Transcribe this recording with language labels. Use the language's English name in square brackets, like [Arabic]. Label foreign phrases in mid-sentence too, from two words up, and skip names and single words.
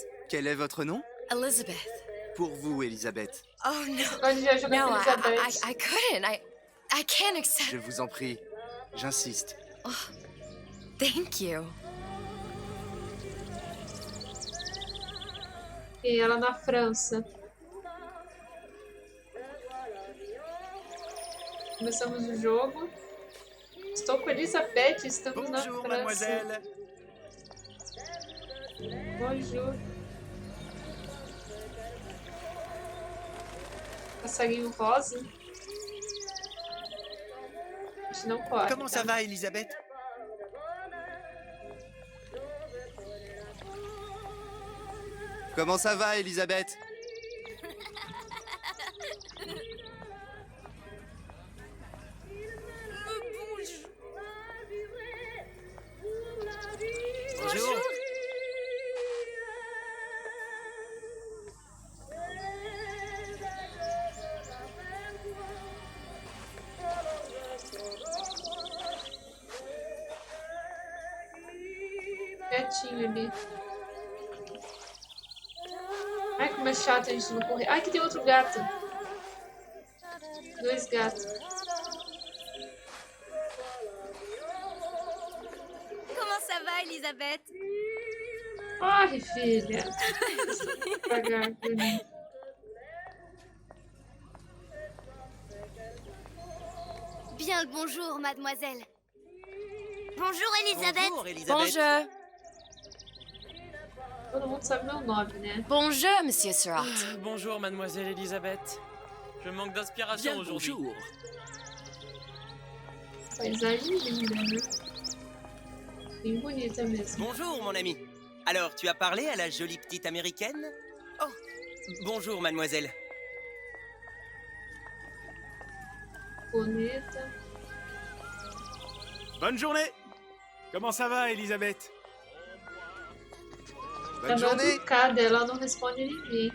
[French] Quel est votre nom? Elizabeth. Pour vous, Elisabeth. [English] Oh no. No, I couldn't. I can't accept. [French] Je vous en prie. J'insiste. [English] Oh, thank you. [Portuguese] E ela na França. Começamos o jogo. Estou com Elizabeth, estamos na França. [French] Mademoiselle. [Portuguese] Bonjour. Passarinho rosa. A gente não corre. [French] Comment ça va, Elisabeth? Comment ça va, Elisabeth? Bonjour. [Portuguese] Quietinho ali. Ai, como é chato a gente não correr. Ai, que tem outro gato. Dois gatos. [French] Comment ça va, Elisabeth? [Portuguese] Corre, filha. Devagar, bonito. [French] Bien le bonjour, mademoiselle. Bonjour, Elisabeth. Bonjour, Elisabeth. Bonjour. [Portuguese] Todo mundo sabe meu nome, né? [French] Bonjour, Monsieur Surratt. Bonjour, mademoiselle Elisabeth. Je manque d'inspiration aujourd'hui. Bonjour. [Portuguese] Paisagem linda, né? Bem bonita mesmo. [French] Bonjour, mon ami. Alors, tu as parlé à la jolie petite américaine? Oh, bonjour, mademoiselle. [Portuguese] Bonita. [French] Bonne journée. Comment ça va, Elisabeth? [Portuguese] Ela é mal educada, ela não responde ninguém.